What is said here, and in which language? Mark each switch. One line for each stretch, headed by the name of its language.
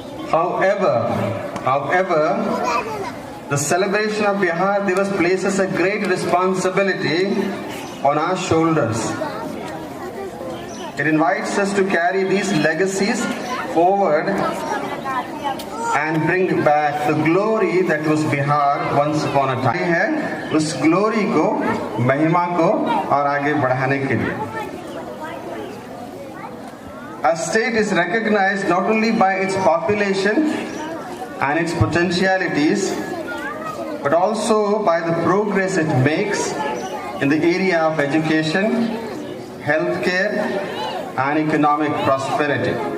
English: However, the celebration of Bihar Divas places a great responsibility on our shoulders. It invites us to carry these legacies forward and bring back the glory that was Bihar once upon a time.
Hindi: है उस glory को, महिमा को और आगे बढ़ाने के लिए.
English: Our state is recognized not only by its population and its potentialities, but also by the progress it makes in the area of education, healthcare, and economic prosperity.